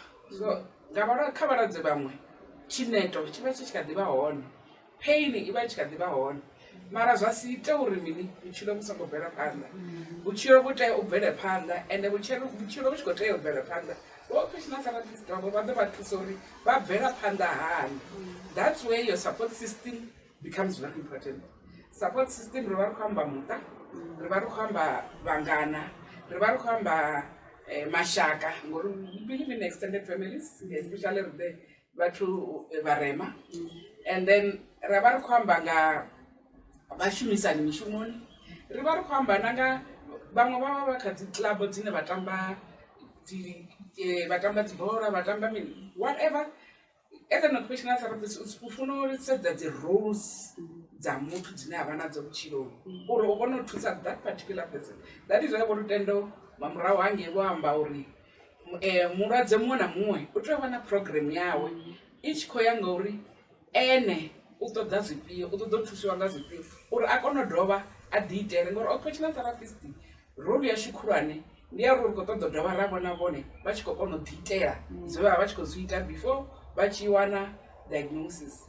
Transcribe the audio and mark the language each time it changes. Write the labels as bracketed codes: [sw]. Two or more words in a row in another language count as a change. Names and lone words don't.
[ve] So kha vhalwadze vhaṅwe tshineto tshi vha tshi kha ḓi vha hone, pain i vha i tshi kha ḓi vha hone, mara zwa si ite uri mini vhutshilo vhu songo bvela phanḓa. Vhutshilo vhu tea u bvele phanḓa, ende vhutshilo vhu tshi khou tea u bvela phanḓa, [en] occupational therapist [ve] vhavho vha ḓo vha thusa uri vha bvela phanḓa hani. [en] That's where your support system becomes very important. Support system [ve] ri vha ri khou amba muṱa, ri vha ri khou amba vhangana, ri vha ri khou amba mashaka, ngori [en] we believe in extended families, especially the [ve] vhathu vharema, and then ri vha ri khou amba nga vhashumisani mishumoni, ri vha ri khou amba na nga vhaṅwe vha vha vha kha dzi club dzine vha tamba dzibola, vha tamba mini, whatever. [en] As an occupational therapist [ve] u funa u sedza dzi roles dza muthu dzine avha nadzo vhutshiloni uri u kone u thusa [en] that particular person. [ve] That is why vho lutendo mamurahu hange vho amba uri mulwadze muṅwe na muṅwe u tea u vha na program yawe i tshi khou ya ngauri ene u ṱoḓa zwifhio, u ṱoḓa u thusiwa nga zwifhio uri a kone u dovha a ḓi itele, ngori [en] occupational therapist role [ve] yashu khulwane ndi ya uri ri khou ṱoḓa u dovha ra vhona vhone vha tshi khou kona u ḓi itela zwe vha vha tshi khou zwi ita before vha tshi wana diagnosis.